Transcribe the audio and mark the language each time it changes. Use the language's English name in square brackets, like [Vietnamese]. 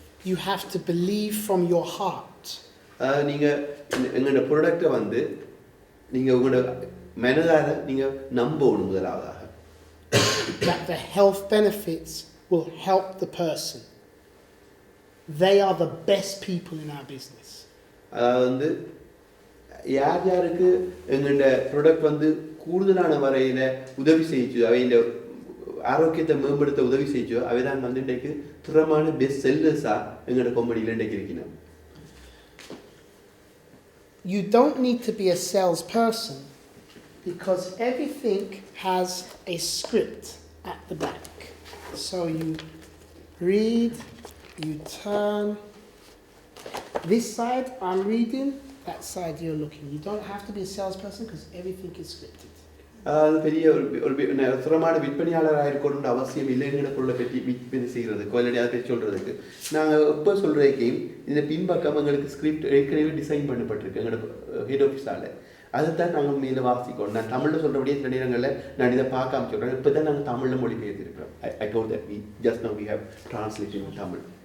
[English] You have to believe from your heart. [Tamil] அதாவது நீங்கள் எங்களோட ப்ராடக்டை வந்து நீங்கள் உங்களோட மனதார நீங்கள் நம்பணும் முதலாவதாக. [English] That the health benefits will help the person. They are the best people in our business. [Tamil] அதாவது வந்து யார் யாருக்கு எங்களோட ப்ராடக்ட் வந்து கூடுதலான வரையில் உதவி செய்யச்சோ, அவையின் ஆரோக்கியத்தை மேம்படுத்த உதவி செய்யச்சோ, அவை தான் வந்து இன்றைக்கு திறமான பெஸ்ட் செல்லர்ஸாக எங்களோட கம்பெனியில் இன்றைக்கு இருக்கணும். [English] You don't need to be a salesperson because everything has a script at the back. So you read, you turn. This side I'm reading, that side you're looking. You don't have to be a salesperson because everything is scripted. [Tamil] அது பெரிய ஒரு திறமான விற்பனையாளராக இருக்கணும்னு அவசியம் இல்லை. எங்களோட பொருளை பற்றி விற்பனை செய்கிறது, குவாலிட்டியாக பற்றி சொல்கிறதுக்கு நாங்கள் எப்போ சொல்கிறதுக்கு இந்த பின்பக்கம் எங்களுக்கு ஸ்கிரிப்ட் ஏற்கனவே டிசைன் பண்ணப்பட்டிருக்கு எங்களோட ஹெட் ஆஃபீஸால். அதைத்தான் நாங்கள் மேலே வாசிக்கணும். நான் தமிழில் சொல்கிறபடியே சில நேரங்களில் நான் இதை பார்க்காம சொல்கிறேன். இப்போ தான் நாங்கள் தமிழில் மொழிபெயர்த்திருக்கிறோம். [English] I told that just now we have translated in Tamil.